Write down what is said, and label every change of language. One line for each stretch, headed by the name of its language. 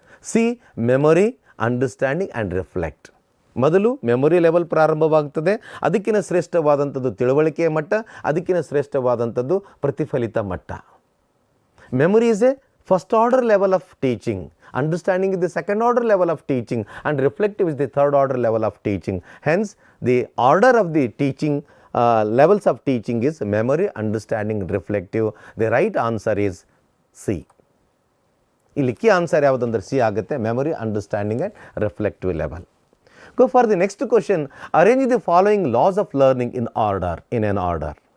English: C memory, understanding and reflect.
Kannada: ಮೊದಲು memory level ಪ್ರಾರಂಭವಾಗ್ತದೆ. ಅದಕ್ಕಿಂತ ಶ್ರೇಷ್ಠವಾದಂಥದ್ದು ತಿಳುವಳಿಕೆಯ ಮಟ್ಟ, ಅದಕ್ಕಿಂತ ಶ್ರೇಷ್ಠವಾದಂಥದ್ದು ಪ್ರತಿಫಲಿತ ಮಟ್ಟ.
English: Memory is a first order level of teaching, understanding is the second order level of teaching and reflective is the third order level of teaching. Hence the order of the teaching levels of teaching is memory, understanding, reflective. The right answer is C.
Kannada: ಇಲ್ಲಿ key answer ಯಾವುದಂದ್ರೆ C ಆಗುತ್ತೆ.
English: Memory, understanding and reflective level. Go for the next question. Arrange the following laws of learning in order, in an order.